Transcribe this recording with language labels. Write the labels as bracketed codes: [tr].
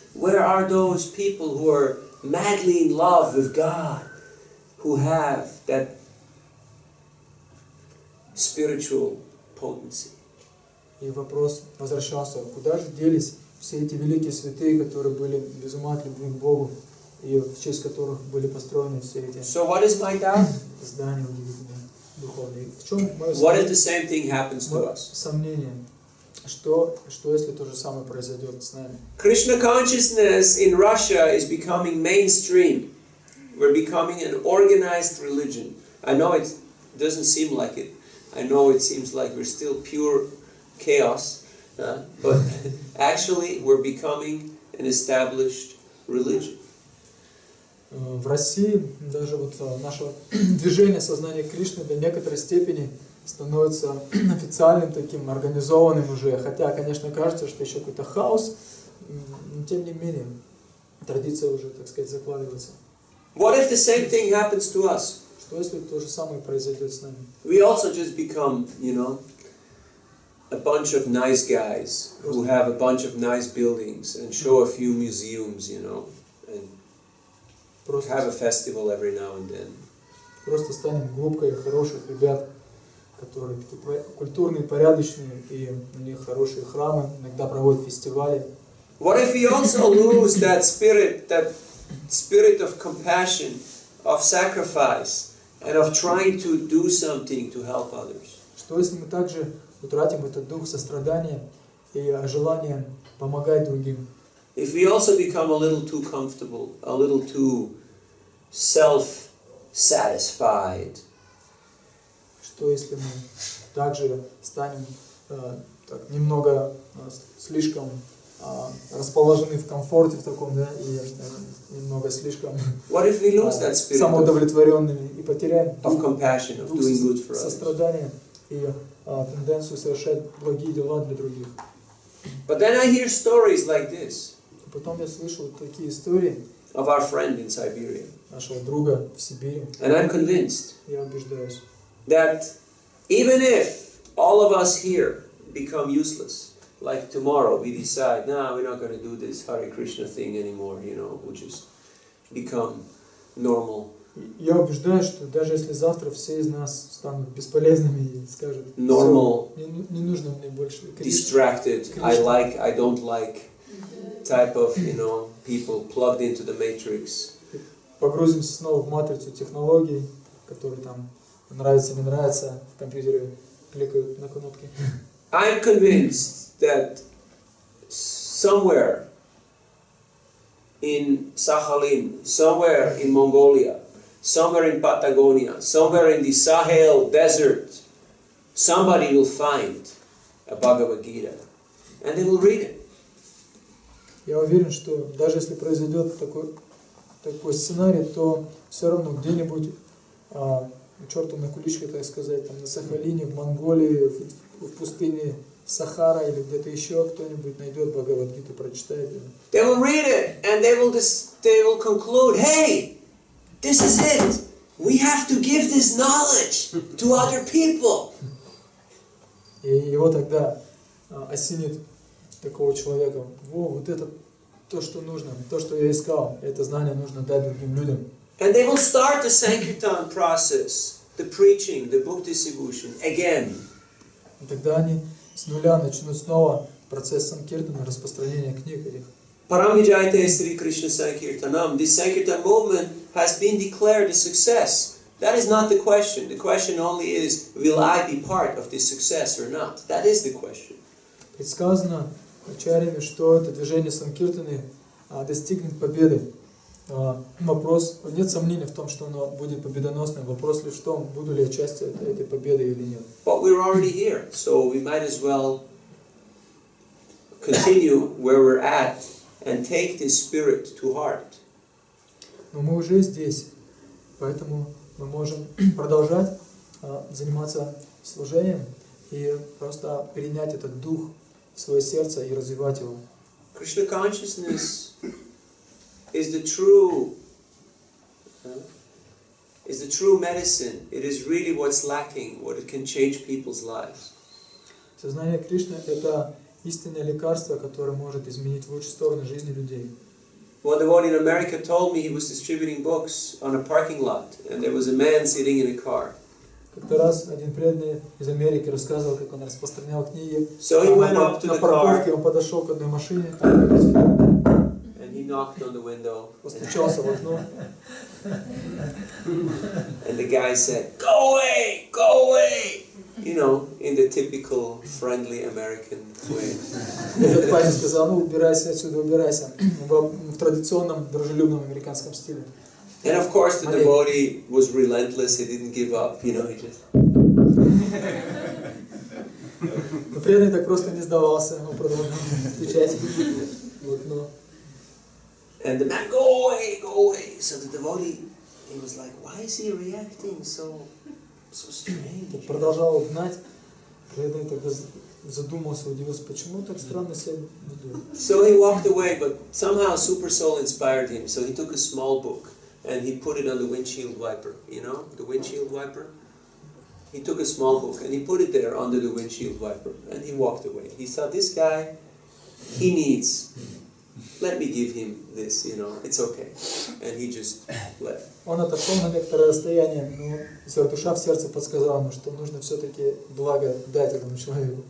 [en] Where are those people who are madly in love with God, who have that spiritual potency? [ru] И вопрос возвращался, куда же делись все эти великие святые, которые были без ума от любви к Богу, и в честь которых были построены все эти [en] So what is my doubt? [ru] здания удивительные, духовные. В чем мое [en] What if the same thing happens to us? [ru] сомнение? Что если то же самое произойдет с нами? [en] Krishna consciousness in Russia is becoming mainstream. We're becoming an organized religion. I know it doesn't seem like it. I know it seems like we're still pure chaos. But actually we're becoming an established religion. [ru] В России даже вот наше движение сознания Кришны до некоторой степени становится официальным таким, организованным уже. Хотя, конечно, кажется, что еще какой-то хаос, но тем не менее традиция уже, так сказать, закладывается. [en] What if the same thing happens to us? [ru] Что если то же самое произойдет с нами? [en] We also just become, you know, a bunch of nice guys who have a bunch of nice buildings and show a few museums, you know, and have a festival every now and then. [ru] Просто станем группой хороших ребят, которые такие культурные, порядочные, и у них хорошие храмы, иногда проводят фестивали. [en] What if we also lose that spirit of compassion, of sacrifice, and of trying to do something to help others? [ru] Что если мы также утратим этот дух сострадания и желание помогать другим? [en] If we also become a little too comfortable, a little too self-satisfied, [ru] Что если мы также станем немного слишком расположены в комфорте в таком, да, и немного слишком самоудовлетворенными и потеряем дух сострадания и тенденцию совершать благие дела для других. [en] But then I hear stories like this. [ru] Потом я слышал такие истории [en] of our friend in Siberia. [ru] Нашего друга в Сибири. [en] And I'm convinced [ru] Я убеждаюсь, [en] that even if all of us here become useless, like tomorrow we decide, we're not going to do this Hare Krishna thing anymore, you know, we'll just become normal. [ru] Я убеждаюсь, что даже если завтра все из нас станут бесполезными и скажут, [en] normal, [ru] не нужно мне больше [en] distracted, I don't like type of, you know, people plugged into the matrix. [ru] Погрузимся снова в матрицу технологий, которые там нравится, не нравится в компьютере. кликают на кнопки. [en] I'm convinced that somewhere in Sakhalin, somewhere in Mongolia, somewhere in Patagonia, somewhere in the Sahel desert, somebody will find a Bhagavad Gita and they will read it. [ru] Я уверен, что даже если произойдет такой сценарий, то все равно где-нибудь черту на куличке, так сказать, там на Сахалине, в Монголии, в пустыне Сахара или где-то еще кто-нибудь найдет Бхагавад-гиту, прочитает ее. [en] They will read it and they will conclude, hey, this is it. We have to give this knowledge to other people. [ru] И его тогда осенит такого человека. Вот это то, что нужно, то, что я искал. Это знание нужно дать другим людям. [en] And they will start the Sankirtan process, the preaching, the book distribution again. [ru] И тогда они с нуля начнут снова процесс санкиртана, распространения книг их. [sa] Paramvijayate Sri Krishna Sankirtanam. [en] This Sankirtan movement has been declared a success. That is not the question. The question only is, will I be part of this success or not? That is the question. [ru] Предсказано ачарьями, что это движение санкиртаны достигнет победы. Вопрос, нет сомнений в том, что оно будет победоносным. Вопрос лишь в том, буду ли я частью этой победы или нет. [en] But we're already here, so we might as well continue where we're at and take this spirit to heart. [ru] Но мы уже здесь, поэтому мы можем продолжать заниматься служением и просто принять этот дух в свое сердце и развивать его. [en] Krishna consciousness is the true medicine. It is really what's lacking, what it can change people's lives. [ru] Сознание Кришны — это истинное лекарство, которое может изменить в лучшую сторону жизни людей. [en] One devotee in America told me he was distributing books on a parking lot, and there was a man sitting in a car. [ru] Как-то раз один преданный из Америки рассказывал, как он распространял книги. [en] So he went up to [ru] На [en] the [ru] парковке [en] car [ru] он подошел к одной машине, [en] and he knocked on the window. [ru] постучался в окно. [en] And the guy said, "Go away, go away," you know, in the typical friendly American way. [ru] Этот парень сказал: ну убирайся отсюда, убирайся, в традиционном дружелюбном американском стиле. [en] And of course the devotee was relentless, he didn't give up, you know, he just... [ru] Но преданный так просто не сдавался, он продолжал стучать в окно. [en] And the man, go away, go away. So the devotee, he was like, why is he reacting so strange? [ru] Продолжал гнать, преданный тогда задумался, удивился, почему так странно себя ведет. [en] So he walked away, but somehow Super Soul inspired him. So he took a small book and he put it on the windshield wiper. You know, the windshield wiper? He took a small book and he put it there under the windshield wiper and he walked away. He thought, this guy, he needs, let me give him this, you know, it's okay. And he just left. [ru] Он отошел на некоторое расстояние, но душа в сердце подсказала ему, что нужно все-таки благо дать этому человеку.